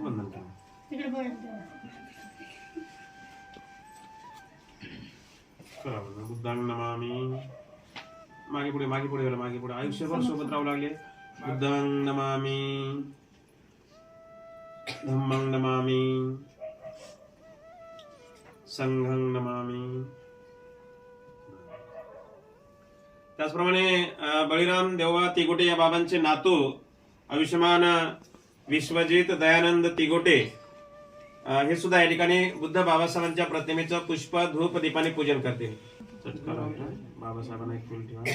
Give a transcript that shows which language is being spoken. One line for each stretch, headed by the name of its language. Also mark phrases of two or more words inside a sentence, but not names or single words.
Pali: बुद्धांग नमामि.
Marathi: मागे पुढे आयुष्यभर सोबत राहू लागले.
Pali: बुद्धांग नमामि, धम्मं नमामि, संघं नमामि.
Marathi: त्याचप्रमाणे बळीराम देवबा तिगोटे या बाबांचे नातू आयुष्यमान विश्वजित दयानंद तिगोटे हे सुद्धा या ठिकाणी बुद्ध बाबासाहेबांच्या प्रतिमेचं पुष्प धूप दीपाने पूजन करतील. बाबासाहेबांना एक फुल ठेवा.